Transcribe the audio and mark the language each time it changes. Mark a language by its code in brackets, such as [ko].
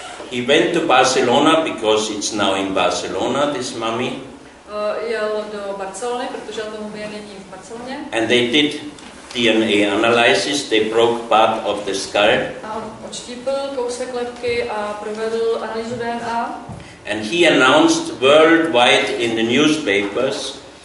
[en] He went to Barcelona because it's now in Barcelona, this mummy. [cs] Jel do Barcelony, protože ta mumie není v Barceloně. [en] And they did DNA analysis. They broke part of the skull. [cs] A on odštípl kousek lebky a provedl analýzu DNA. [en] And he announced worldwide in the newspapers